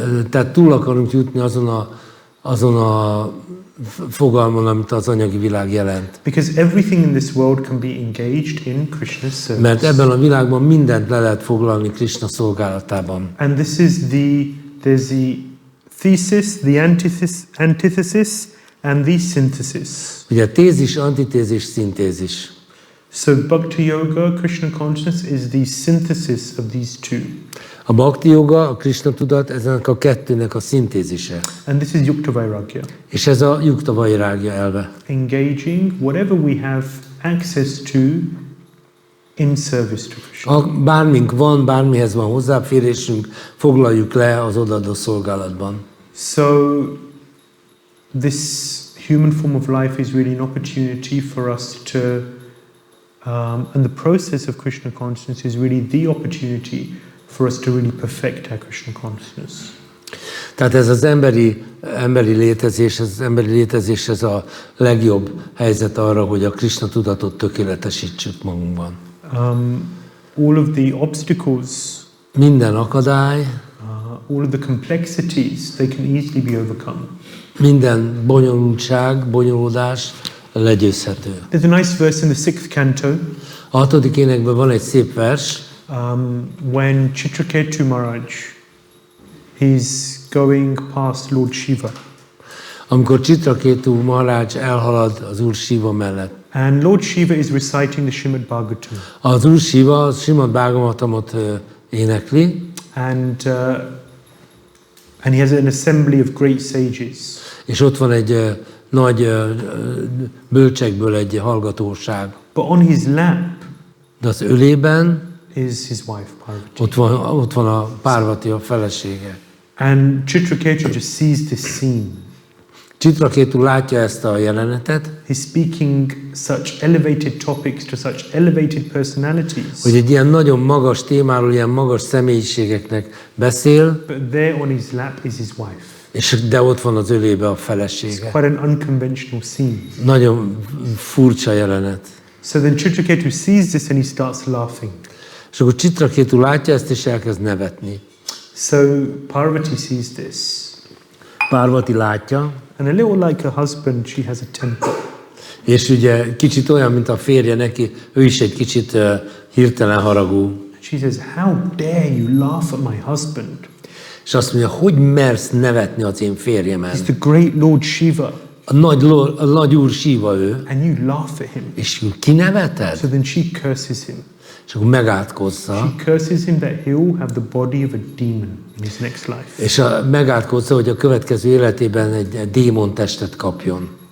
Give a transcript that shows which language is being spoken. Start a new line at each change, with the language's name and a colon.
Hungarian: Tehát túl akarunk jutni azon a fogalmon, amit az anyagi világ jelent.
English: Because everything in this world can be engaged in Krishna's service.
Hungarian: Mert ebben a világban mindent le lehet foglalni Krishna szolgálatában.
English: And this is there's the thesis, the antithesis, and the synthesis.
Hungarian: Ugye tézis, antitézis, szintézis.
English: So Bhakti Yoga, Krishna consciousness is the synthesis of these two.
Hungarian: A Bhakti Yoga, a Krishna tudat, ezenek a kettőnek a szintézise.
English: And this is Yukta Vairagya.
Hungarian: És ez a Yukta Vairagya elve.
English: Engaging whatever we have access to in service to Krishna.
Hungarian: Bármink van, bármihez van hozzáférésünk, foglaljuk le az odaadó szolgálatban.
English: So this human form of life is really an opportunity for us to and the process of Krishna consciousness is really the opportunity for us to really perfect our Krishna consciousness.
Hungarian: Tehát ez az emberi létezés, ez a legjobb helyzet arra, hogy a Krishna tudatot tökéletesítsük magunkban.
English: All of the obstacles,
Hungarian: minden akadály,
English: all of the complexities, they can easily be overcome.
Hungarian: Minden bonyolódás legyőzhető.
English: There's a nice verse in the 6th canto.
Hungarian: A 6. énekben van egy szép vers.
English: When Chitraketu Maharaj, he's going past Lord Shiva.
Hungarian: Amikor Chitraketu Maharaj elhalad az Úr Shiva mellett.
English: And Lord Shiva is reciting the Śrīmad-Bhāgavatam.
Hungarian: Az Úr Shiva a Śrīmad-Bhāgavatamot énekli.
English: And he has an assembly of great sages.
Hungarian: És ott van egy nagy bölcsekből egy hallgatóság.
English: But on his lap,
Hungarian: de az ölében
English: is his wife Parvati.
Hungarian: Ott van a Parvati, a felesége.
English: And Chitraketu just sees this scene.
Hungarian: Chitraketu látja ezt a jelenetet.
English: He's speaking such elevated topics to such elevated personalities.
Hungarian: Hogy egy ilyen nagyon magas témáról, ilyen magas személyiségeknek beszél.
English: But there on his lap is his wife.
Hungarian: De ott van az ölébe a felesége.
English: It's quite an unconventional scene.
Hungarian: Nagyon furcsa jelenet.
English: So then Chitraketu sees this and he starts laughing.
Hungarian: És akkor Chitraketu látja ezt és elkezd nevetni.
English: So Parvati sees this.
Hungarian: Parvati látja.
English: And a little like a husband, she has a temper.
Hungarian: És ugye kicsit olyan, mint a férje neki, ő is egy kicsit hirtelen haragú.
English: She says, "How dare you laugh at my husband?"
Hungarian: És azt mondja, hogy mersz nevetni az én férjemen?
English: He's the great Lord Shiva.
Hungarian: A nagy úr Shiva ő.
English: And you laugh at him.
Hungarian: És kineveted?
English: So then she curses him.
Hungarian: És akkor megátkozza.
English: She curses him that he will have the body of a demon in his next life.
Hungarian: És megátkozza, hogy a következő életében egy démon testet kapjon.